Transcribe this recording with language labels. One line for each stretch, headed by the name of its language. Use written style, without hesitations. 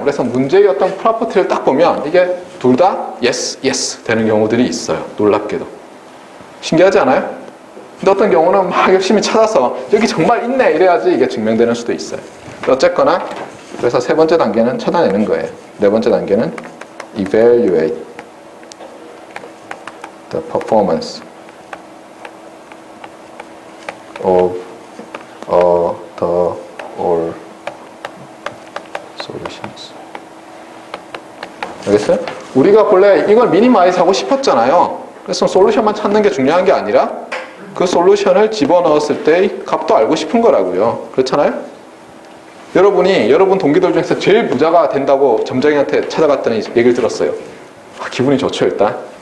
Korean: 그래서 문제의 어떤 프로퍼티를 딱 보면 이게 둘 다 yes, yes 되는 경우들이 있어요. 놀랍게도. 신기하지 않아요? 근데 어떤 경우는 막 열심히 찾아서 여기 정말 있네 이래야지 이게 증명되는 수도 있어요. 어쨌거나 그래서 세 번째 단계는 찾아내는 거예요. 네 번째 단계는
English: evaluate the performance of the all solutions.
Korean: 알겠어요? 우리가 본래 이걸 미니마이즈 하고 싶었잖아요. 그래서 솔루션만 찾는 게 중요한 게 아니라 그 솔루션을 집어넣었을 때의 값도 알고 싶은 거라고요. 그렇잖아요? 여러분 동기들 중에서 제일 부자가 된다고 점장님한테 찾아갔더니 얘기를 들었어요. 기분이 좋죠 일단.